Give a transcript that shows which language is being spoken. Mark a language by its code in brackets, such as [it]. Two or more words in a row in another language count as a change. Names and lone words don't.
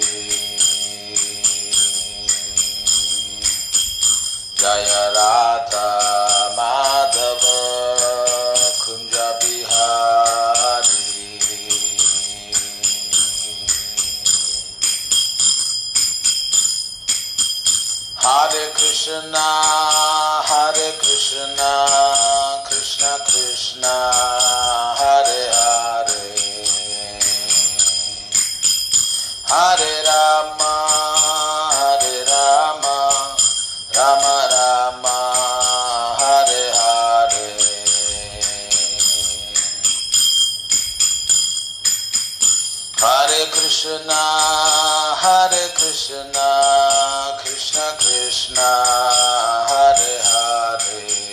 [sa] జయ రాధా మాధవ కుంజ బిహారీ, హరే కృష్ణ హరే కృష్ణ, కృష్ణ కృష్ణ హరే హరే, హరే రామ హరే రామ, రామ రామ హరే హరే, హరే కృష్ణ హరే కృష్ణ, కృష్ణ కృష్ణ హరే హరే,